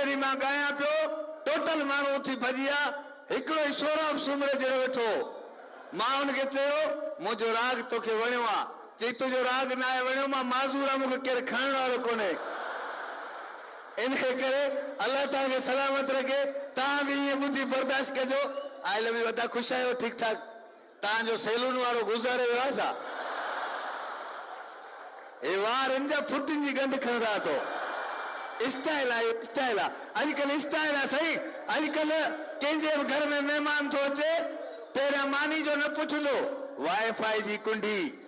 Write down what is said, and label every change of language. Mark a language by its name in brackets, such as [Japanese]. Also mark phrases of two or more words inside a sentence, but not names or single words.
[Sindhi] ॾींहुं मां ॻायां पियो टोटल माण्हू उथी भॼी विया हिकिड़ो ई सोराब सूमरे जहिड़ो वेठो मां हुनखे चयो मुंहिंजो राग तोखे वणियो आहे चई तुंहिंजो राग न आहे वणियो मां माज़ूर आहे मूंखे केरु खणण वारो कोन्हे इन करे अल्लाह तव्हांखे सलामत रखे तव्हां बि ईअं ॿुधी बर्दाश्त कजो [English] I love you [Sindhi] वॾा ख़ुशि आहियो ठीकु ठाक तव्हांजो सैलून वारो गुज़ारे वियो आहे छा हे वारनि जा फुटनि जी गंढ खणंदा तो स्टाइल आहे स्टाइल आहे अॼुकल्ह स्टाइल आहे सही अॼुकल्ह कंहिंजे बि घर में महिमान थो अचे पहिरियां मानी जो न पुछंदो वाईफाई जी कुंडी